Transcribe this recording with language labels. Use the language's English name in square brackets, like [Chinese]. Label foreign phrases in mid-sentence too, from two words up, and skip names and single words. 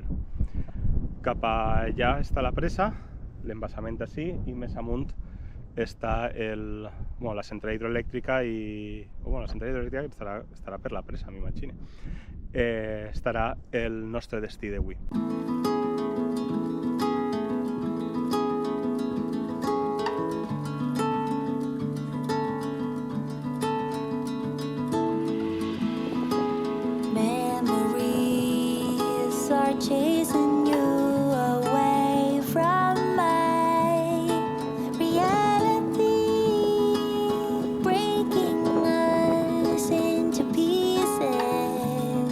[Catalan] Cap allà està la presa, l'embassament així, i més amunt està la central hidroelèctrica la central hidroelèctrica estarà per la presa, m'imagino. Estarà el nostre destí d'avui. [English] Memories are chasing you away from my reality, breaking us into pieces.